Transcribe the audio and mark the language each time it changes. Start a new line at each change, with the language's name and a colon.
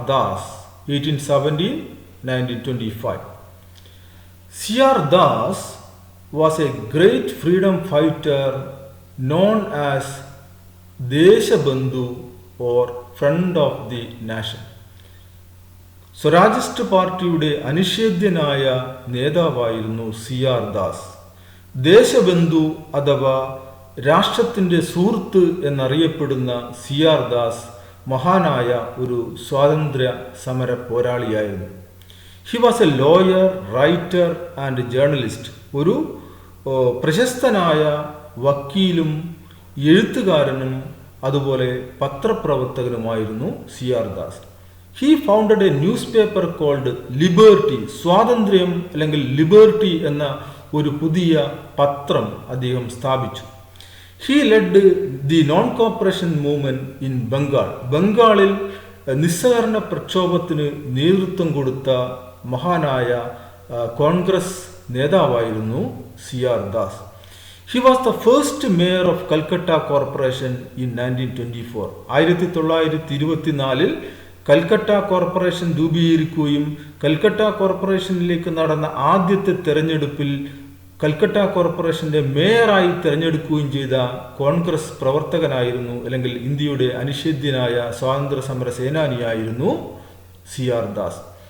English: Das, 1817-1925. C.R. Das was a great freedom fighter known as Deshabandhu or Friend of the Nation.
Malayalam: സ്വരാജിസ്റ്റ് പാർട്ടിയുടെ അനിഷേധ്യനായ നേതാവായിരുന്നു C.R. Das. Deshbandhu അഥവാ രാഷ്ട്രത്തിൻ്റെ സുഹൃത്ത് എന്നറിയപ്പെടുന്ന C.R. ദാസ് മഹാനായ ഒരു സ്വാതന്ത്ര്യ സമര പോരാളിയായിരുന്നു.
English: He was a lawyer, writer and journalist.
Malayalam: ഒരു പ്രശസ്തനായ വക്കീലും എഴുത്തുകാരനും അതുപോലെ പത്രപ്രവർത്തകനുമായിരുന്നു C.R. Das.
English: He founded a newspaper called Liberty.
Malayalam: സ്വാതന്ത്ര്യം അല്ലെങ്കിൽ ലിബേർട്ടി എന്ന ഒരു പുതിയ പത്രം അദ്ദേഹം സ്ഥാപിച്ചു.
English: He led the non-cooperation movement in Bengal.
Malayalam: ബംഗാളിൽ നിസ്സഹകരണ പ്രക്ഷോഭത്തിന് നേതൃത്വം കൊടുത്ത മഹാനായ കോൺഗ്രസ് നേതാവായിരുന്നു C.R. Das.
English: He was the first mayor of Calcutta Corporation in 1924.
Malayalam: 1924 Calcutta corporation രൂപീകരിക്കുകയും കൽക്കട്ട കോർപ്പറേഷനിലേക്ക് നടന്ന ആദ്യത്തെ തെരഞ്ഞെടുപ്പിൽ കൽക്കട്ട കോർപ്പറേഷന്റെ മേയറായി തിരഞ്ഞെടുക്കുകയും ചെയ്ത കോൺഗ്രസ് പ്രവർത്തകനായിരുന്നു, അല്ലെങ്കിൽ ഇന്ത്യയുടെ അനിഷേധ്യനായ സ്വാതന്ത്ര്യ സമര സേനാനിയായിരുന്നു C.R. ദാസ്.